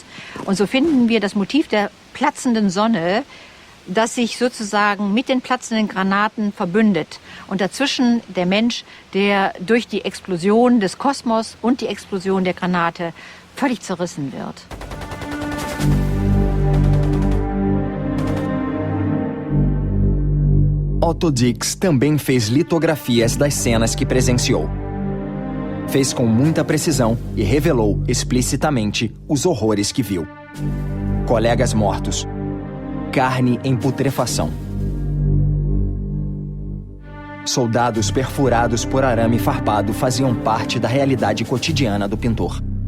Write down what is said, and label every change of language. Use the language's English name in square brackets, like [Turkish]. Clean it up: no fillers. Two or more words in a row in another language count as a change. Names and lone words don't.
[German] Und so finden wir das Motiv der platzenden Sonne, das sich sozusagen mit den platzenden Granaten verbündet. Und dazwischen der Mensch, der durch die Explosion des Kosmos und die Explosion der Granate völlig zerrissen wird. [Portuguese] Otto Dix também fez litografias das cenas que presenciou. Fez com muita precisão e revelou explicitamente os horrores que viu. Colegas mortos. Carne em putrefação. Soldados perfurados por arame farpado faziam parte da realidade cotidiana do pintor.